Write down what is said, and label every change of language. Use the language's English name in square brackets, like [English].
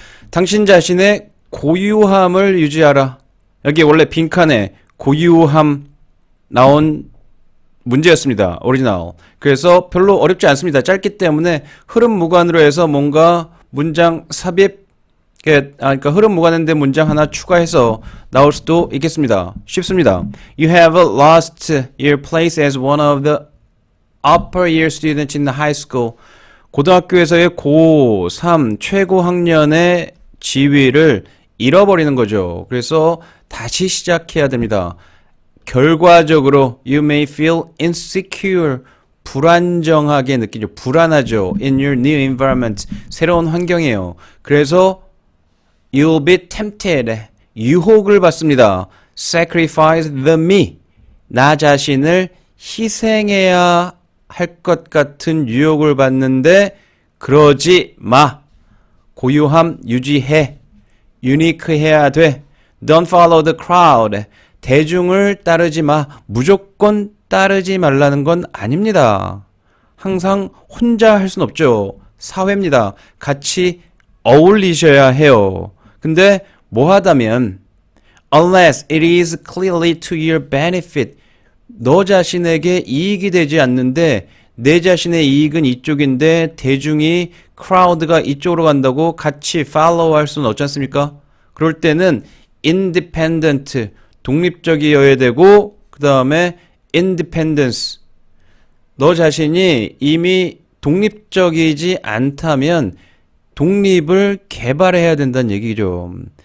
[Korean] 당신 자신의 고유함을 유지하라. 여기 원래 빈칸에 고유함 나온 문제였습니다. 오리지널. 그래서 별로 어렵지 않습니다. 짧기 때문에 흐름 무관으로 해서 뭔가 문장 삽입, 그러니까 흐름 무관인데 문장 하나 추가해서 나올 수도 있겠습니다. 쉽습니다. [English] You have lost your place as one of the upper year students in the high school. [Korean] 고등학교에서의 고3 최고 학년의 지위를 잃어버리는 거죠. 그래서 다시 시작해야 됩니다. 결과적으로 [English] you may feel insecure. [Korean] 불안정하게 느끼죠. 불안하죠. [English] In your new environment. [Korean] 새로운 환경이에요. 그래서 [English] you'll be tempted. [Korean] 유혹을 받습니다. [English] Sacrifice the me. [Korean] 나 자신을 희생해야 할 것 같은 유혹을 받는데 그러지 마. 고유함 유지해. 유니크해야 돼. [English] Don't follow the crowd. [Korean] 대중을 따르지 마. 무조건 따르지 말라는 건 아닙니다. 항상 혼자 할 순 없죠. 사회입니다. 같이 어울리셔야 해요. 근데 뭐 하다면 [English] unless it is clearly to your benefit. [Korean] 너 자신에게 이익이 되지 않는데 내 자신의 이익은 이쪽인데 대중이 crowd가 이쪽으로 간다고 같이 follow 할 수는 없지 않습니까? 그럴 때는 independent 독립적이어야 되고 그 다음에 independence 너 자신이 이미 독립적이지 않다면 독립을 개발해야 된다는 얘기죠.